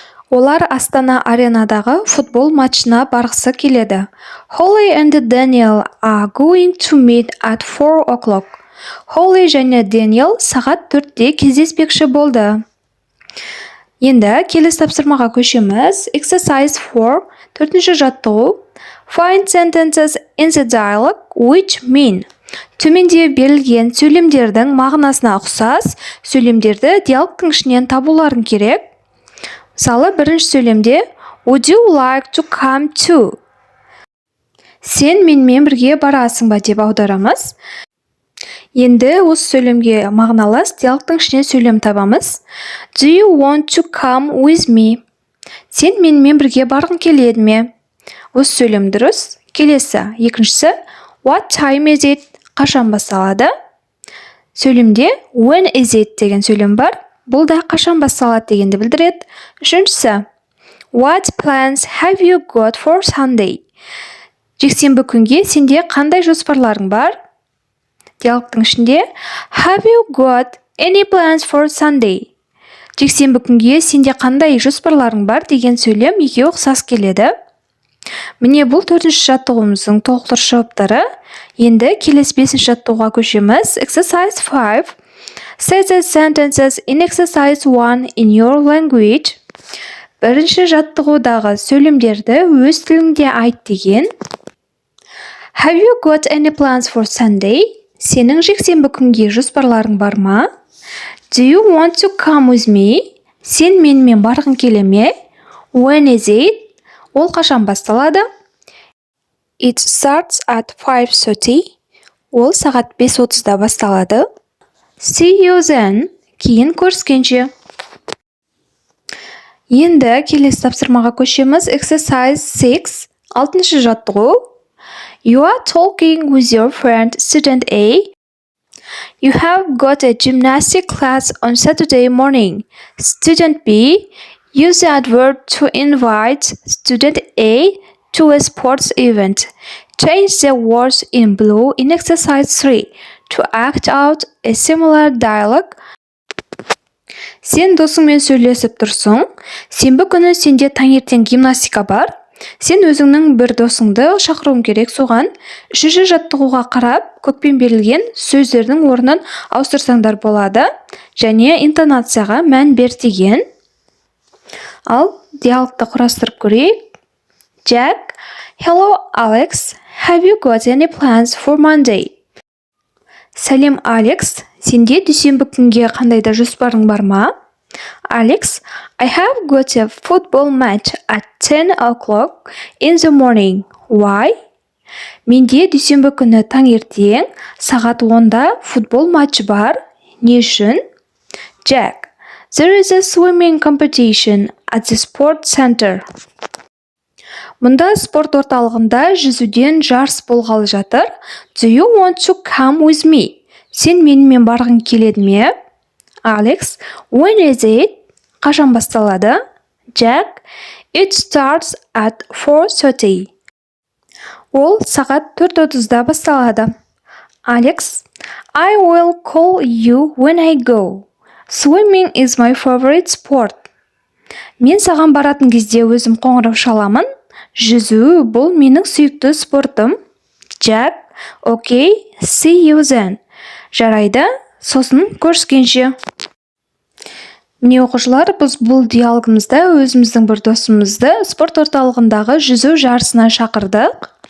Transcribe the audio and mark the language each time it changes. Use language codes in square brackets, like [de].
[kk] Олар Астана аренадағы футбол матчына барғысы келеді. [en] Holly and Daniel are going to meet at 4 o'clock. [kk] Holly және Daniel сағат 4-те кездеспекші болды. Енді келесі тапсырмаға көшеміз. [en] Exercise 4. [kk] Төртінші жаттығу. [en] Find sentences in the dialogue which mean. [kk] Төменде берілген сөйлемдердің мағынасына ұқсас сөйлемдерді диалогтың ішінен табуларың керек. Мысалы, бірінші сөйлемде [en] Would you like to come to? [kk] Сен менімен бірге барасың ба деп аударамыз. Енді осы сөйлемге мағыналас диалогтың ішінен сөйлем табамыз. [en] Do you want to come with me? [kk] Сен менімен бірге барғың келеді ме? Осы сөйлем дұрыс. Келесі, екіншісі [en] What time is it? [kk] Қашан басталады? Сөйлемде When is it деген сөйлем бар. Бұл да қашан басталады дегенді білдіреді. [en] Үшіншісі What plans have you got for Sunday? [kk] Жексенбі күнге сенде қандай жоспарларың бар? Диалогтың ішінде [en] Have you got any plans for Sunday? [kk] Жексенбі күнге сенде қандай жоспарларың бар деген сөйлем екеуі ұқсас келеді. Міне бұл 4-ші жаттығуымыздың толықтыру жауаптары. Енді келесі 5-ші жаттығуға көшеміз. [en] Exercise 5. Say the sentences in exercise 1 in your language. [kk] Бірінші жаттығудағы сөйлемдерді өз тіліңде айт деген. [en] Have you got any plans for Sunday? [kk] Сенің жексенбі күнге жоспарларың бар ма? [en] Do you want to come with me? [kk] Сен менімен барғың келе ме? [en] When is it? [kk] Ол қашан басталады? [en] It starts at 5:30. [kk] Ол сағат 5:30-да басталады. [en] See you then. [kk] Кейін көріскенше. Енді келесі тапсырмаға көшеміз. [en] Exercise 6. [kk] 6-шы жаттығу. [en] You are talking with your friend student A. You have got a gymnastic class on Saturday morning. Student B, use the adverb to invite student A to a sports event. Change the words in blue in exercise 3 to act out a similar dialogue. [kk] Сен досыңмен сөйлесіп тұрсың. Сенбі күні сенде таңертең гимнастика бар. Сен өзіңнің бір досыңды шақыруың керек соған. 3-ші жаттығуға қарап, көкпен берілген сөздердің орнын ауыстырсаңдар болады. Және интонацияға мән бер деген. Ал диалогты құрастырып көрейік. [en] Jack, hello Alex, have you got any plans for Monday? [kk] Сәлем Алекс, сенде дүйсенбі күнге қандай да жоспарың бар ма? [en] Alex, I have got a football match at 10 o'clock in the morning. Why? [kk] Менде дүйсенбі күні таңертең сағат 10-да футбол матчы бар. Не үшін? [en] Jack, there is a swimming competition at the sports center. [kk] Мұнда спорт орталығында жүзуден жарыс болғалы жатыр. [en] Do you want to come with me? [kk] Сен менімен барғың келеді ме? [en] Alex, when is it? [kk] Қашан басталады? [en] Jack, it starts at 4:30. [kk] Ол сағат 4:30-да басталады. [en] Alex, I will call you when I go. Swimming is my favorite sport. [kk] Мен саған баратын кезде өзім қоңырау шаламын. Жүзу бұл менің сүйікті спортым. [en] Jack, okay, see you then. [kk] Жарайды, сосын көріскенше. Міне оқушылар, біз бұл диалогымызда өзіміздің бір досымызды спорт орталығындағы жүзу жарысына шақырдық.